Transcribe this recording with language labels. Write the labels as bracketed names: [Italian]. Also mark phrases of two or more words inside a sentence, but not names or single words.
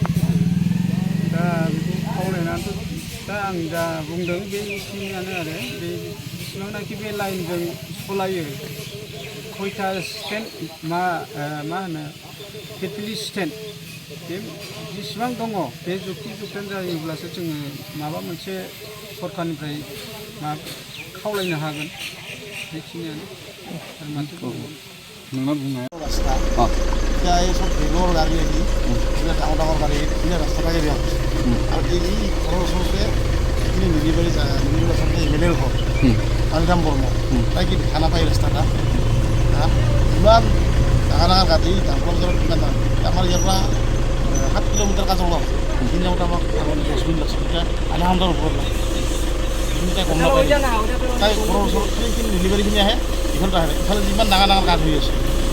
[Bodo] दा बेखौ खावलायनानैथ' दा आं जा बुंदों बेखिनियानो आरो बे जेसेबांनाखि बे लाइनजों सलायो खयथा स्टेन्ड मा होनो फिरफिलि स्टेन्ड बे जेसेबां दङ बे जुक्ति जुगदान जायोब्लासो जोङो माबा मोनसे सरकारनिफ्राय खावलायनो हागोन बेखिनियानो आरो माथो बुंबावनो नोंना बुंनाया [Assamese] रास्ता এতিয়া এই চব বেগৰ গাড়ী আহি এইবিলাক ডাঙৰ ডাঙৰ গাড়ী এইবিলাক ৰাস্তাটা এৰিয়া হৈছে আৰু এই ঘৰৰ ওচৰতে এইখিনি মিলিবাৰী আচলতে এম এল এৰ ঘৰ কালিৰাম বৰ্মা তাই কি দেখা নাপায় ৰাস্তাটা ইমান ডাঙৰ ডাঙৰ গাড়ী ডাঙৰ বজাৰত কিমান ডাঙৰ আমাৰ ইয়াৰ পৰা 7 কিলোমিটাৰ কাজল আছে সেইখিনি যাওঁতে আমাক 10 মিনিট লাগছে এতিয়া আধা ঘণ্টাৰ ওপৰত লাগে সেইখিনি তাই গম নাপায় তাই ঘৰৰ ওচৰত সেইখিনি ডেলিভাৰীখিনি আহে ইফালে আহে ইফালে যিমান ডাঙৰ ডাঙৰ গাড়ী হৈ আছে